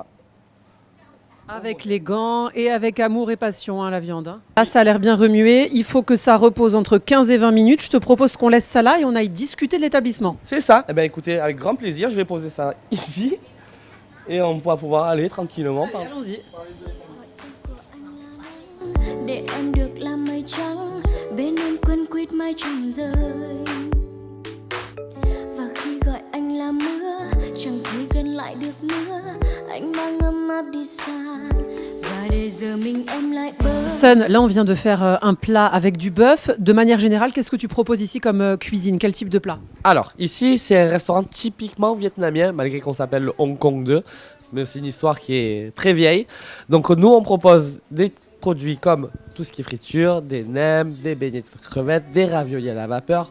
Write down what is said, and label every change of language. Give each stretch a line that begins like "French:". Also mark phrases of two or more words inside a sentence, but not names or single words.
French: avec les gants et avec amour et passion, hein, la viande. Hein. Là, ça a l'air bien remué. Il faut que ça repose entre 15 et 20 minutes. Je te propose qu'on laisse ça là et on aille discuter de l'établissement. C'est ça. Eh bien écoutez, avec grand plaisir, je vais poser ça ici. Et on va pouvoir aller tranquillement. Allons-y.
Vietnamese: Để em được làm mây trắng bên em quấn quýt mái trăng rơi và khi gọi anh là mưa chẳng thể gần lại được nữa anh mang ấm áp đi xa và để giờ mình em lại bơ.
French: Sun, là on vient de faire un plat avec du bœuf. De manière générale, qu'est-ce que tu proposes ici comme cuisine? Quel type de plat? Alors ici c'est un restaurant typiquement vietnamien, malgré qu'on s'appelle le Hong Kong 2, mais c'est une histoire qui est très vieille. Donc nous on propose des produits comme tout ce qui est friture, des nems, des beignets de crevettes, des raviolis à la vapeur.